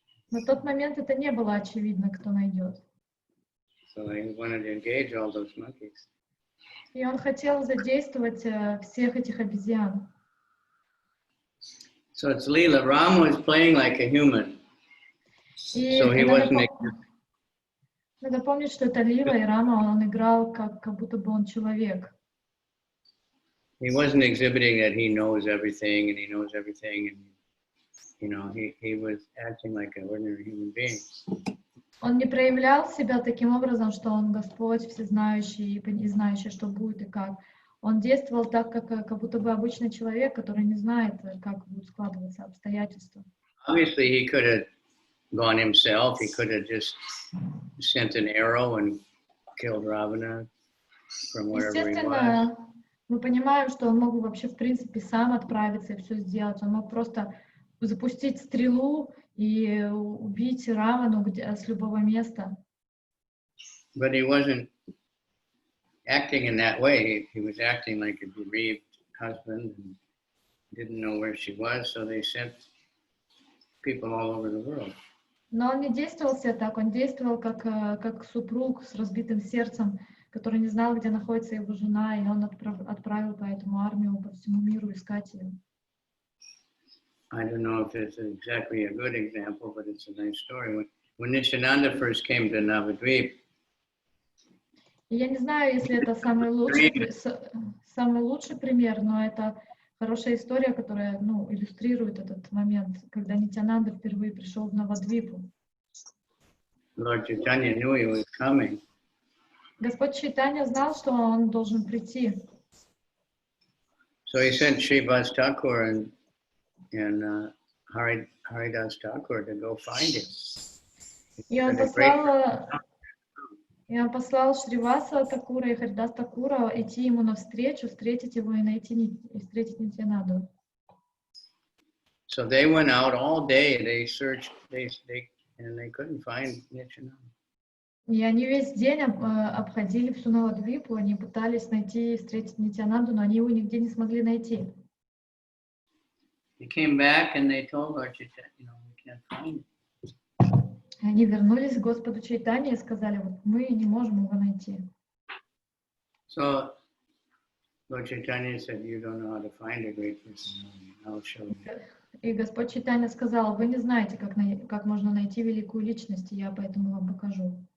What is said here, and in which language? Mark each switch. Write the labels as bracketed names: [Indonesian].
[Russian] На тот момент это не было очевидно, кто найдет. [English] So he wanted to engage all those monkeys. [Russian] И он хотел задействовать всех этих обезьян. [English] So it's Leela. Rama was playing like a human. [Russian] И [English] So he wasn't. [Russian] надо помнить, что это Лила, и Рама, он играл как будто бы он человек. [English] He wasn't exhibiting that he knows everything and he knows everything, and you know, he was acting like an ordinary human being. [Russian] Он не проявлял себя таким образом, что он Господь, всезнающий и знающий, что будет и как. Он действовал так, как будто бы обычный человек, который не знает, как будут складываться обстоятельства. [English] Obviously, he could have gone himself. He could have just sent an arrow and killed Ravana from wherever he was. [Russian] Естественно, мы понимаем, что он мог вообще, в принципе, сам отправиться и все сделать. Он мог просто запустить стрелу и убить Равану с любого места. [English] But he wasn't acting in that way. He was acting like a bereaved husband and didn't know where she was, so they sent people all over the world. [Russian] Но он не действовал себя так, он действовал как супруг с разбитым сердцем, который не знал, где находится его жена, и он отправил поэтому армию по всему миру искать ее. [English] I don't know if it's exactly a good example, but it's a nice story. When Nityananda first came to Navadvip, [Russian] И я не знаю, если это самый лучший пример, но это хорошая история, которая иллюстрирует этот момент, когда Нитянанда впервые пришел в Навадвипу. [English] Lord Chaitanya knew he was coming. [Russian] Господь Чайтанья знал, что он должен прийти. [English] So he sent Srivas Thakur and Haridas Thakur to go find him. [Russian] И он послал Шриваса Такура и Харидас Такура идти ему навстречу, встретить его и встретить Нитьянанду. [English] So they went out all day. They searched, and they couldn't find Nityananda. [Russian] И они весь день обходили всю Навадвипу, они пытались найти и встретить Нитьянанду, но они его нигде не смогли найти. [English] They came back and they told Lord Chaitanya, we can't find him. [Russian] Они вернулись к Господу Чайтанье и сказали, вот мы не можем его найти. [English] So Lord Chaitanya said, you don't know how to find a great person. I'll show you. [Russian] И Господь Чайтанья сказал, вы не знаете, как можно найти великую личность, и я поэтому вам покажу.